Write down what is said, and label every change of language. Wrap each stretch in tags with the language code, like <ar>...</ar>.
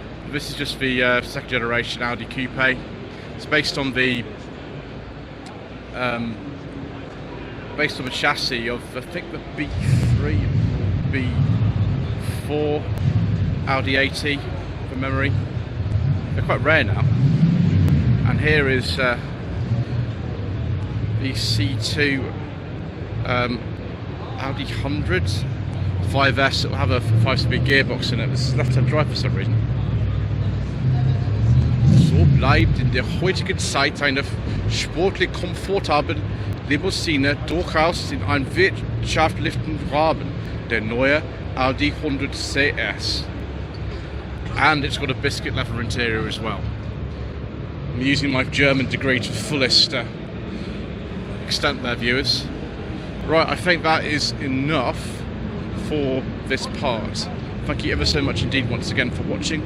<en>This is just the second generation Audi Coupe. It's based on the chassis of, I think, the B3 or B4 Audi 80 from memory. They're quite rare now. And here is the C2 Audi 100 5S. It will have a 5-speed gearbox in it. This is left-hand drive for some reason.</en> <de>So bleibt in der heutigen Zeit eine sportlich komfortable Limousine durchaus in einem wirtschaftlichen Rahmen, der neue Audi 100 CS.</de> <en>And it's got a biscuit leather interior as well. I'm using my German degree to the fullest extent there, viewers. Right, I think that is enough. for this part. Thank you ever so much indeed once again for watching.</en>